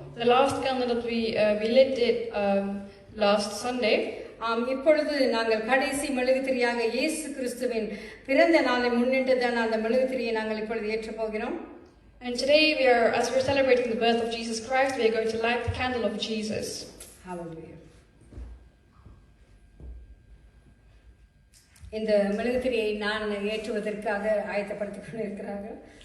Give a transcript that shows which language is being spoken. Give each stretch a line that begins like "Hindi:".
English: The last candle that we lit it last Sunday.
Tamil: இப்பொழுது நாங்கள் கடைசி மெழுகுதிரியாக இயேசு கிறிஸ்துவின் பிறந்த நாளை முன்னிட்டுதான் அந்த மெழுகுதிரியை நாங்கள் இப்பொழுது ஏற்றப் போகிறோம்.
English: And today as we're celebrating the birth of Jesus Christ, we are going to light the candle of Jesus. Hallelujah.
Tamil: இந்த மெழுகுதிரியை நான் ஏற்றுவதற்காக ஆயத்தப்படுத்திக் கொண்டிருக்கிறார்கள்.